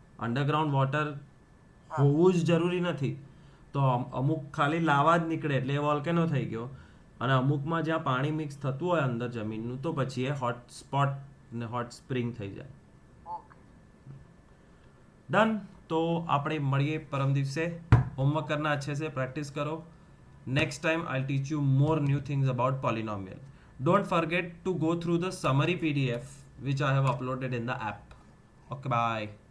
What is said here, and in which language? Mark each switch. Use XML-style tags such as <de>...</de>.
<gu>Underground water હોવું જ જરૂરી નથી. તો અમુક ખાલી લાવા જ નીકળે એટલે એ વોલ્કેનો થઈ ગયો, અને અમુકમાં જ્યાં પાણી મિક્સ થતું હોય અંદર જમીનનું તો પછી એ હોટ સ્પોટ ને હોટ સ્પ્રિંગ થઈ જાય. ઓકે.</gu> <en>Done.</en> <gu>तो આપણે મળીએ પરમ દિવસે.</gu> <hi>होमवर्क करना अच्छे से, प्रैक्टिस करो.</hi> <en>Next time I teach you more new things about polynomial. Don't forget to go through the summary PDF which I have uploaded in the app. Okay, bye.</en>